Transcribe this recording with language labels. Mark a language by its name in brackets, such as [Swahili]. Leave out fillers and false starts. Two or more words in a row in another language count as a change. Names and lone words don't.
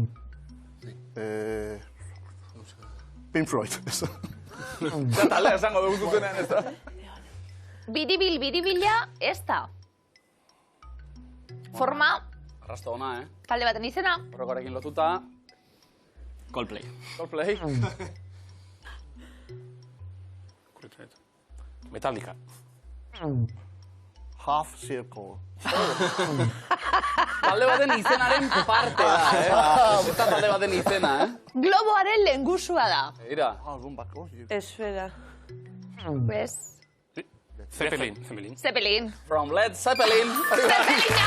[Basque] Pink Floyd. Ja taldea esango dugu zuzenean, ez da? Biribila ez da. Forma, Arrasto ona, talde baten izena. Horrekoarekin lotuta. Coldplay. Coldplay. Metallica. [English] Half Circle. [Basque] Talde baten izenaren parte da, Ez da talde baten izena, Globoaren lehengusua da. Ira. Esfera. Bez? Zeppelin. [English] From Led Zeppelin. [Basque] Zeppelina!